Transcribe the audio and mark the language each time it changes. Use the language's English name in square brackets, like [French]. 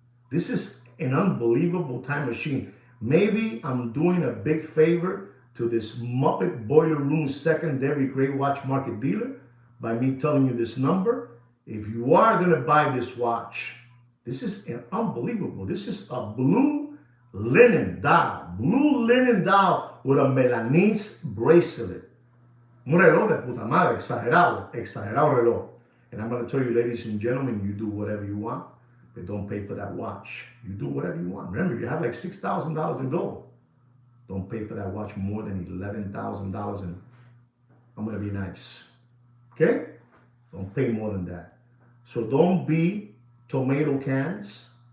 [English] This is an unbelievable time machine. Maybe I'm doing a big favor to this Muppet Boiler Room secondary gray watch market dealer by me telling you this number. If you are going to buy this watch, this is unbelievable. This is a blue linen dial with a Milanese bracelet. [Spanish] Un reloj de puta madre, exagerado reloj. [English] And I'm going to tell you, ladies and gentlemen, you do whatever you want, but don't pay for that watch. You do whatever you want. Remember, you have like $6,000 in gold. Don't pay for that watch more than $11,000, and I'm going to be nice. Okay? Don't pay more than that. So don't be tomato cans.